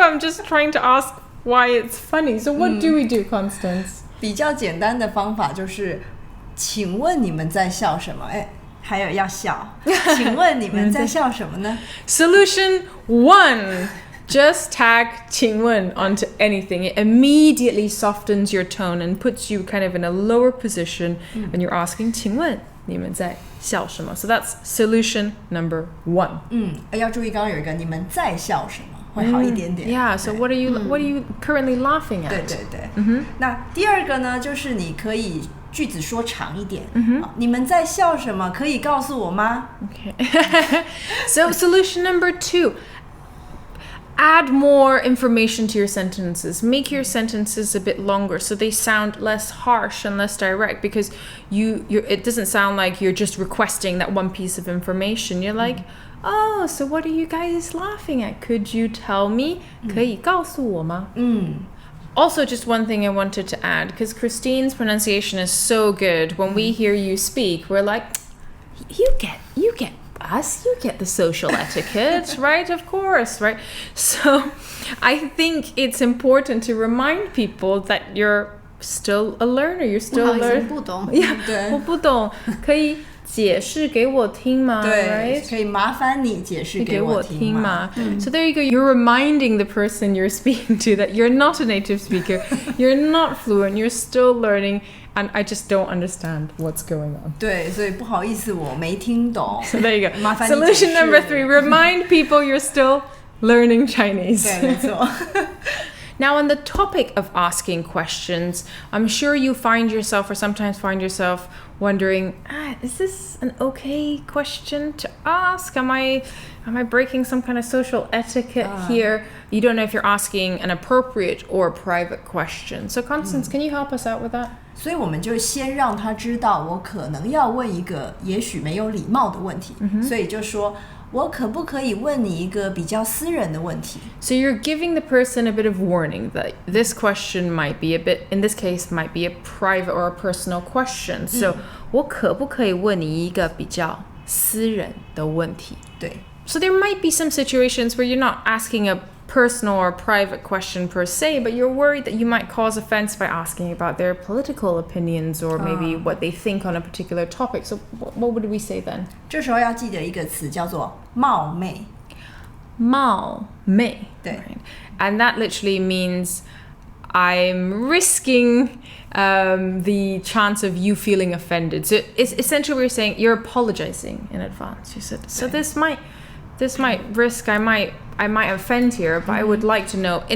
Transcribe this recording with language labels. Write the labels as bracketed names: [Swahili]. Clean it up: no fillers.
[English] I'm just trying to ask why it's funny. So what do we do, Constance? [Chinese] 比较简单的方法就是请问你们在笑什么还有要笑请问你们在笑什么呢 [English] Solution 1 Just tag 请问 onto anything. It immediately softens your tone and puts you kind of in a lower position when you're asking [Chinese] 请问你们在笑什么 [English] So that's solution number 1. [Chinese] 要注意刚刚有一个你们在笑什么会好一点点 [English] Yeah, so what are you currently laughing at? [Chinese] 对那第二个呢就是你可以句子说长一点你们在笑什么可以告诉我吗 [English] Okay. So solution number 2 Add more information to your sentences. Make your sentences a bit longer so they sound less harsh and less direct because it doesn't sound like you're just requesting that one piece of information. You're like, oh, so what are you guys laughing at? Could you tell me? [Chinese] 可以告訴我嗎? [English] Also, just one thing I wanted to add, because Christine's pronunciation is so good. When we hear you speak, we're like, you get us, you get the social etiquette, right? Of course, right? So I think it's important to remind people that you're still a learner. You're still a learner. [Chinese] 不懂 Yeah, 我不懂可以解释给我听吗对 [English] right? [Chinese] 可以麻烦你解释给我听吗 [English] So there you go. You're reminding the person you're speaking to that you're not a native speaker. You're not fluent. You're still learning. And I just don't understand what's going on. [Chinese] 对所以不好意思我没听懂 [English] So there you go. [Chinese] 麻烦你解释 [English] Solution number 3. Remind people you're still learning Chinese. [Chinese] 对没错 [English] Now, on the topic of asking questions, I'm sure you find yourself or sometimes find yourself wondering, is this an okay question to ask? Am I breaking some kind of social etiquette here? You don't know if you're asking an appropriate or private question. So Constance, can you help us out with that? [Chinese] 所以我们就先让他知道我可能要问一个也许没有礼貌的问题，所以就说我可不可以问你一个比较私人的问题？ [English] So you're giving the person a bit of warning that this question might be a bit, in this case, might be a private or a personal question. [Chinese] So 我可不可以问你一个比较私人的问题？对。 [English] So there might be some situations where you're not asking a personal or private question per se, but you're worried that you might cause offense by asking about their political opinions or maybe what they think on a particular topic. So what would we say then? [Chinese] 这时候要记得一个词叫做冒昧。冒昧. 对。 [English] Right? And that literally means I'm risking the chance of you feeling offended. So it's essentially we're saying you're apologizing in advance. You said so. This might risk I might offend here, but I would like to know.